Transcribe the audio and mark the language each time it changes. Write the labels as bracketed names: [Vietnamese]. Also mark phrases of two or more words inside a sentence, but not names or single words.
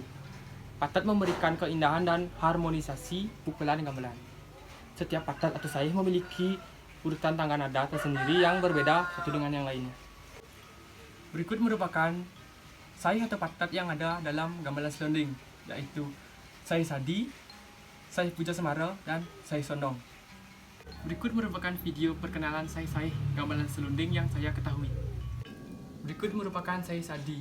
[Indonesian] Patat memberikan keindahan dan harmonisasi pukulan gamelan. Setiap patat atau saih memiliki urutan tangga nada tersendiri yang berbeda satu dengan yang lainnya. Berikut merupakan saih atau patat yang ada dalam gamelan selonding, yaitu saih sadi, saih puja semara, dan saih sondong. Berikut merupakan video perkenalan saih-saih gamelan selonding yang saya ketahui. Berikut merupakan saih sadi.